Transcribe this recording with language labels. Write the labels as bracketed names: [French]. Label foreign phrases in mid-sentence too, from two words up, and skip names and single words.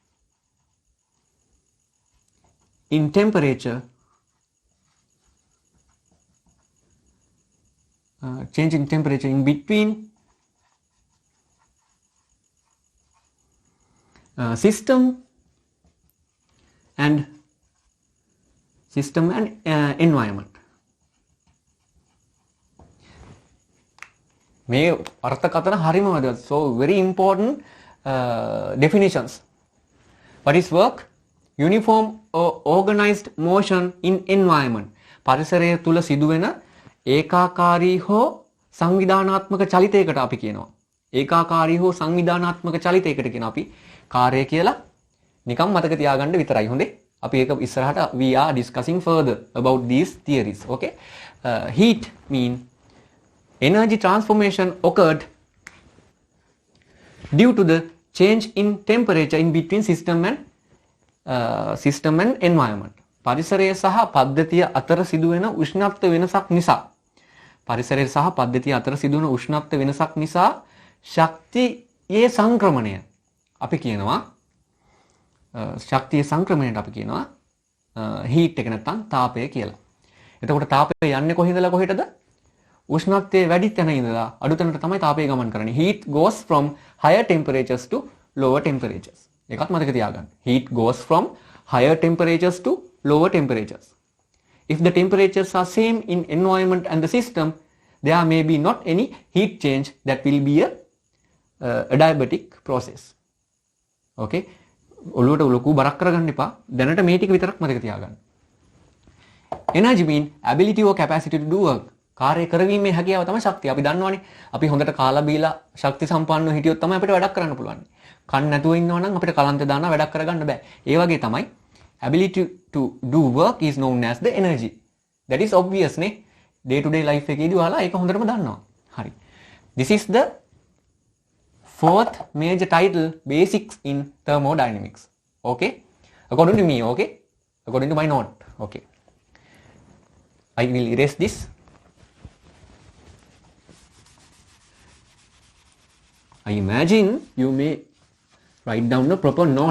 [English] in temperature in between system and environment. [Sinhala] මේ අර්ථකථන හරිම වැදගත්. [English] So very important definitions. What is work? Uniform or organized motion in environment. [Sinhala] පරිසරය තුල සිදුවෙන ඒකාකාරී හෝ සංවිධානාත්මක චලිතයකට අපි කියනවා. ඒකාකාරී හෝ සංවිධානාත්මක චලිතයකට කියන අපි කාර්යය කියලා නිකම් මතක තියාගන්න විතරයි. හොඳේ. අපි ඒක ඉස්සරහට [English] we are discussing further about these theories. Okay. Heat mean energy transformation occurred due to the change in temperature in between system and environment. [Sinhala] පරිසරය සහ පද්ධතිය අතර සිදුවෙන උෂ්ණත්ව වෙනසක් නිසා පරිසරය සහ පද්ධතිය අතර සිදුවන උෂ්ණත්ව වෙනසක් නිසා ශක්තියේ සංක්‍රමණය අපි කියනවා ශක්තියේ සංක්‍රමණයට අපි කියනවා heat එක නැත්නම් තාපය කියලා. එතකොට තාපය යන්නේ කොහේදලා කොහෙටද? උෂ්ණත්වයේ වැඩි තැන ඉඳලා අඩු තැනට තමයි තාපය ගමන් කරන්නේ. [English] Heat goes from higher temperatures to lower temperatures. [Sinhala] ඒකත් මතක තියාගන්න. [English] Heat goes from higher temperatures to lower temperatures. If the temperatures are same in environment and the system, there may be not any heat change. That will be a adiabatic process. [Sinhala] Okay. ඔළුවට ලොකු බරක් කරගන්න එපා. දැනට මේ ටික විතරක් මතක තියාගන්න. [English] Energy mean ability or capacity to do work. [Sinhala] කාර්ය කරවීමේ හැකියාව තමයි ශක්තිය. අපි දන්නවනේ. අපි හොඳට කාලා බීලා ශක්ති සම්පන්නව හිටියොත් තමයි අපිට වැඩක් කරන්න පුළුවන්. කන් නැතුව ඉන්නවා නම් අපිට කලන්තේ දානවා වැඩක් කරගන්න බෑ. ඒ වගේ තමයි [English] ability to do work is known as the energy. That is obvious [Sinhala] නේ. [English] Day to day life [Sinhala] එකේදී ඔයාලා ඒක හොඳටම දන්නවා. හරි. [English] This is the fourth major title, basics in thermodynamics. Okay. According to me. Okay. According to my note. Okay. I will erase this. I imagine you may write down a proper note.